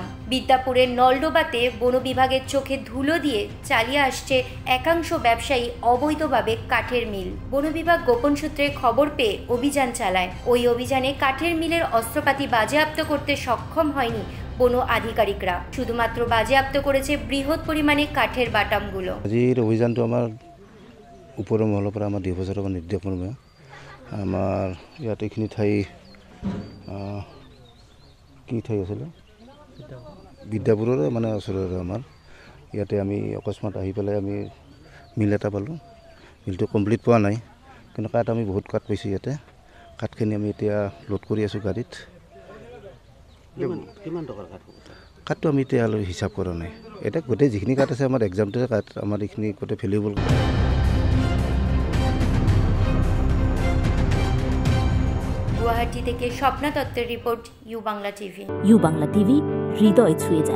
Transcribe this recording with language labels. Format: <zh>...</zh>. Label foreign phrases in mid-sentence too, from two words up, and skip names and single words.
<bn>বিদ্যাপুরের নলডোবাতে বন বিভাগের চোখে ধুলো দিয়ে চালিয়ে আসছে একাংশ ব্যবসায়ী অবৈধভাবে কাঠের মিল। বন বিভাগ গোপন সূত্রে খবর পেয়ে অভিযান চালায়। ওই অভিযানে কাঠের মিলের অস্ত্রপাতি বাজেয়াপ্ত করতে সক্ষম হয়নি বন আধিকারিকরা, শুধুমাত্র বাজেয়াপ্ত করেছে বৃহৎ পরিমাণে কাঠের বাটামগুলো।</bn> <as>আজিৰ অভিযানটো আমাৰ ওপৰৰ মহলৰ পৰা আমাৰ 2 বছৰৰ নিৰ্দেশ মৰ্মে আমাৰ ইয়াত এইখিনি ঠাই কি ঠাই আছিলে বিদ্যাপুৰৰে মানে ওচৰৰে আমাৰ ইয়াতে আমি অকস্মাত আহি পেলাই আমি মিল এটা পালোঁ। মিলটো কমপ্লিট পোৱা নাই, কিন্তু কাঠ আমি বহুত কাঠ পাইছোঁ। ইয়াতে কাঠখিনি আমি এতিয়া লোড কৰি আছোঁ গাড়ীত। কাঠটো আমি এতিয়া হিচাপ কৰা নাই। এতিয়া গোটেই যিখিনি কাঠ আছে আমাৰ এক্সামটোৱে কাঠ, আমাৰ এইখিনি গোটেই ভেলুৱেবল।</as> <bn>গুৱাহাটী থেকে স্বপ্না দত্তের রিপোর্ট, ইউ বাংলা টিভি। ইউ বাংলা টিভি, হৃদয় ছুঁয়ে যায়।</bn>